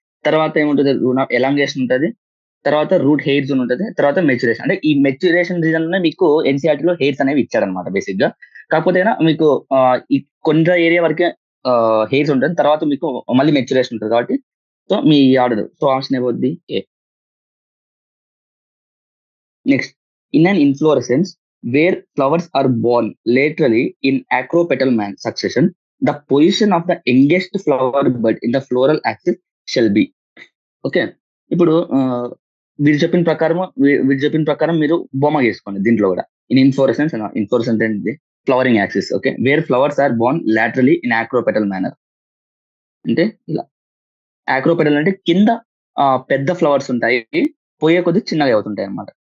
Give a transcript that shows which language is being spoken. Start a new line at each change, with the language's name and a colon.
Telugu: తర్వాత ఏముంటుంది, zone of elongation ఉంటుంది. తర్వాత రూట్ హెయిర్ జోన్ ఉంటుంది. తర్వాత మెచ్యురేషన్, అంటే ఈ మెచ్యురేషన్ రీజన్ లో మీకు ఎన్సీఆర్టీ లో హెయిర్స్ అనేవి ఇచ్చారనమాట బేసిక్ గా. కాకపోతే మీకు ఈ కొంత ఏరియా వరకే హెయిర్స్ ఉంటుంది, తర్వాత మీకు మళ్ళీ మెచ్యురేషన్ ఉంటుంది కాబట్టి. సో మీ ఆర్డర్, సో ఆప్షన్ ఏమవుద్ది, ఏ.
English: Next, in an inflorescence where flowers are born laterally in acropetal succession, the position of the youngest flower bud in the floral axis shall be.
Telugu: Okay, ఇప్పుడు వీళ్ళు చెప్పిన ప్రకారం మీరు బొమ్మ చేసుకోండి దీంట్లో కూడా.
English: In inflorescence ఏంటి, flowering axis. Okay, where flowers are born laterally in acropetal manner,
Telugu: అంటే ఇలా. ఆక్రోపెటల్ అంటే కింద పెద్ద ఫ్లవర్స్ ఉంటాయి, పోయే కొద్ది చిన్నగా అవుతుంటాయి అన్నమాట.